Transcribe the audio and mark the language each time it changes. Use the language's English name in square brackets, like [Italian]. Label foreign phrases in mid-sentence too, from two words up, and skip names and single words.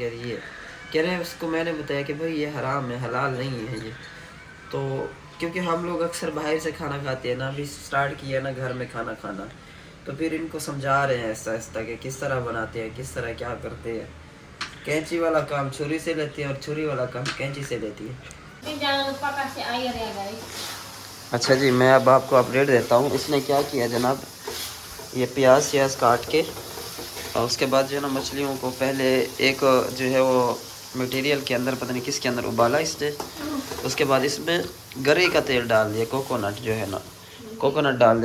[Hindi] कह रही है, कह रहे हैं उसको मैंने बताया कि भाई ये हराम है, हलाल नहीं है ये। तो क्योंकि हम लोग अक्सर बाहर से खाना खाते हैं ना, अभी स्टार्ट किया ना घर में खाना खाना, तो फिर इनको समझा रहे हैं ऐसा ऐसा कि किस तरह बनाते हैं, किस तरह क्या करते हैं। कैंची वाला काम छुरी से लेती है और छुरी वाला काम कैंची से लेती है। [Indonesian] Jangan lupa kasih air ya guys. [Hindi] अच्छा जी, मैं अब आपको अपडेट देता हूँ। इसने क्या किया जनाब, ये प्याज काट के और उसके बाद जो है ना मछलियों को पहले एक जो है वो मटेरियल के अंदर, पता नहीं किसके अंदर उबाला इसने। उसके बाद इसमें गरी का तेल डाल दिया, कोकोनट जो है ना, कोकोनट डाल दिया।